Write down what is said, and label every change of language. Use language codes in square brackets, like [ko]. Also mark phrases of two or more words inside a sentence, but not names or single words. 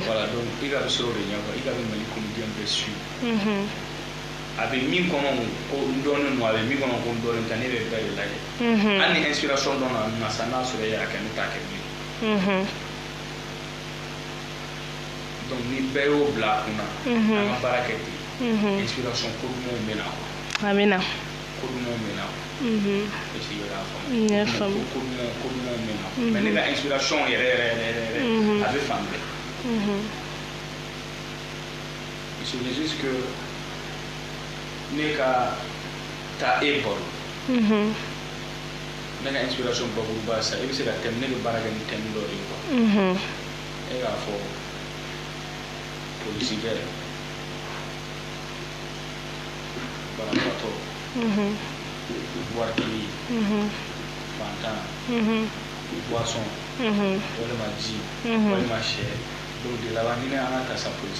[fr] voilà donc [bm] i ka bɛ sɔrɔ o de ɲɛ quoi i ka bɛ Mali comédien bɛɛ suivre a bɛ min kɔnɔ ko n dɔnnen don a bɛ min kɔnɔ ko n dɔnnen tɛ ne bɛ bɛɛ de lajɛ hali ni inspiration dɔ nana sisan n'a sɔrɔ e y'a kɛ ne t'a kɛ bilen donc ni bɛɛ y'o bila a kunna an ka baara kɛ ten inspiration ko dumanw bɛ na quoi. a bɛ na. ko dumanw bɛ na quoi. [fr] est ce que [bm] i bɛ k'a faamu. n y'a faamu. ko dumanw bɛ na mais ne ka inspiration yɛrɛ a bɛ fan bɛɛ. [fr] il suffit juste que [bm] ne ka taa e baro. ne ka inspiration bakuruba sisan i bɛ se ka thème ne bɛ baara kɛ ni thème dɔ de ye quoi. e k'a fɔ polisikɛ banabagatɔ waritigi fantan boisson walima ji walima sɛ donc de laban ni ne an ka ta sa polisikɛ